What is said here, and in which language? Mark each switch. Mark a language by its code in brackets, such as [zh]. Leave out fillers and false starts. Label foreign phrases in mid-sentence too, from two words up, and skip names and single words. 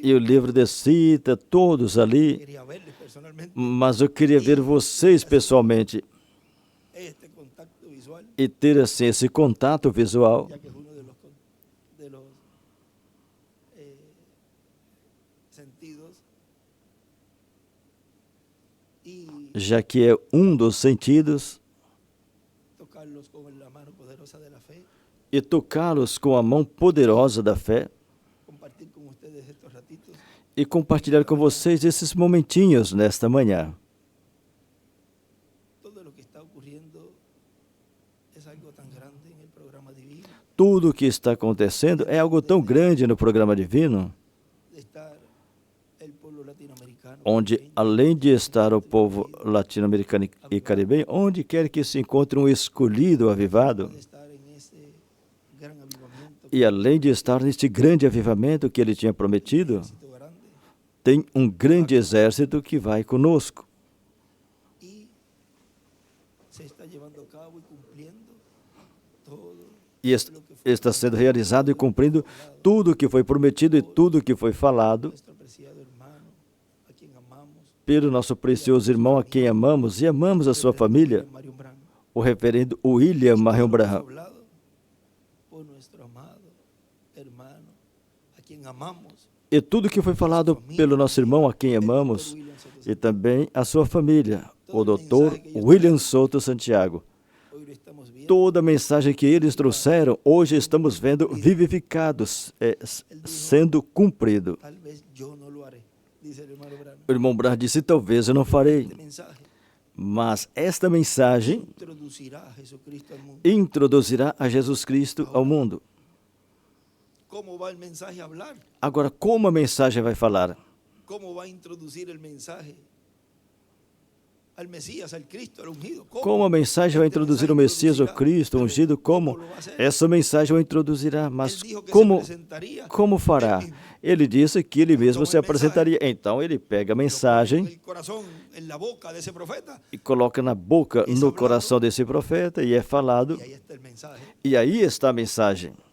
[pt] e o livro de cita, todos ali, [es] quería verles personalmente [pt] mas eu queria ver vocês pessoalmente [es] este contacto visual, [pt] e ter assim esse contato visual, [es] ya que es uno de los sentidos y [pt] já que é um dos sentidos, [es] tocarlos con la mano poderosa de la fe, [pt] e tocá-los com a mão poderosa da fé [es] compartir con ustedes estos ratitos. [pt] e compartilhar com vocês esses momentinhos nesta manhã. [es] Todo lo que está ocurriendo es algo tan grande en el programa divino, [pt] Tudo o que está acontecendo é algo tão grande no programa divino, [es] de estar el pueblo latinoamericano, [pt] onde, [es] caribeño, [pt] além de estar o povo latino-americano e caribenho, onde quer que se encontre um escolhido avivado, [es] de estar en ese gran avivamiento, [pt] e além de estar neste grande avivamento que ele tinha prometido, [es] éxito grande, [pt] tem um grande exército que vai conosco. [es] y se está llevando a cabo y cumpliendo todo [pt] E está sendo realizado e cumprindo tudo o que foi prometido e tudo o que foi falado [es] nuestro apreciado hermano, a quien amamos, [pt] pelo nosso precioso irmão a quem amamos e amamos a sua família, Mario Branco. o reverendo William Marion Branham. [es] Hablado por nuestro amado hermano, a quien amamos, [pt] E tudo que foi falado pelo nosso irmão a quem amamos e também a sua família, o Dr. William Souto Santiago. [es] hoy lo estamos viendo. [pt] Toda a mensagem que eles trouxeram, hoje estamos vendo vivificados, sendo cumprido. [es] Tal vez yo no lo haré, dice el hermano Branco. [pt] O irmão Branham disse, talvez eu não farei, [es] Este mensaje [pt] mas esta mensagem [es] introducirá a Jesucristo al mundo. [pt] introduzirá a Jesus Cristo ao mundo. [es] ¿Cómo va el mensaje a hablar? [pt] Agora, como a mensagem vai falar? [es] ¿Cómo va a introducir el mensaje al Mesías, al Cristo, al ungido. ¿Cómo? [pt] Como a mensagem vai introduzir o Messias, o Cristo, o ungido, como essa mensagem o introduzirá, mas como fará? Ele disse que ele mesmo se apresentaria. Então ele pega a mensagem e coloca na boca, no coração desse profeta, e é falado, e aí está a mensagem.